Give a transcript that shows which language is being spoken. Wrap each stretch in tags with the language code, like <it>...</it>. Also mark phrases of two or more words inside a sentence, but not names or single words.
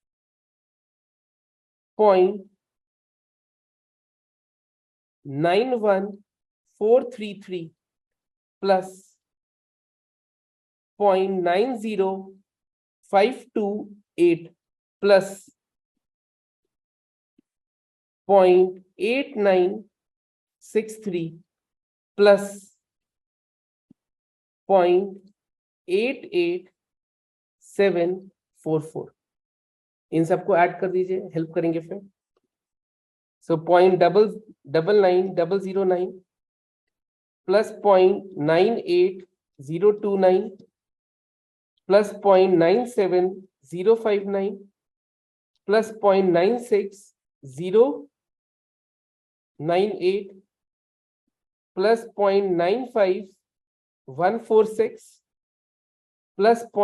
<en>0.91433 plus 0.90528 plus 0.8963 plus 0.88744.</en> <hi>इन सबको ऐड कर दीजिए, हेल्प करेंगे फिर.</hi> <en>So 0.99009 plus 0.98029 plus 0.97059 plus 0.96098 plus 0.95146 plus</en>